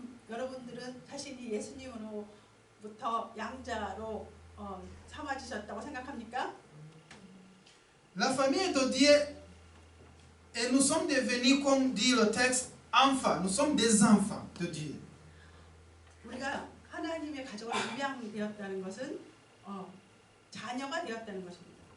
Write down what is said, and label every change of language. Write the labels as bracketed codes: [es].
[ko] 여러분들은 자신이 예수님으로부터 양자로 삼아지셨다고 생각합니까? [fr] La famille de Dieu, et nous sommes devenus, comme dit le texte, enfants. Nous sommes des enfants de Dieu. [ko] 우리가 하나님의 가족으로 입양되었다는 것은 자녀가 되었다는 것입니다.